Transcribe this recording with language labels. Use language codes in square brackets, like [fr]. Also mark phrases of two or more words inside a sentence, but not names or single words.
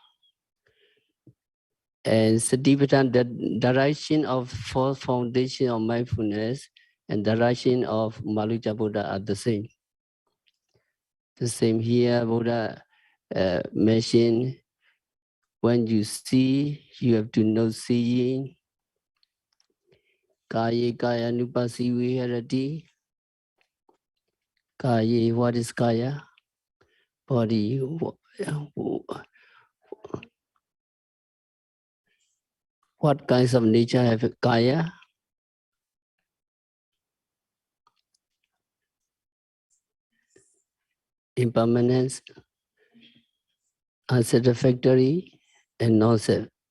[en] And Satipatthana, the direction of fourth foundation of mindfulness and the direction of Malunkyaputta are the same. The same here, Buddha mentioned, when you see, you have to know seeing. [pi] Kaya kaya nupasi viharati. Kaya, [en] what is kaya? Body. What kinds of nature have kaya? Impermanence, unsatisfactory, and non-self.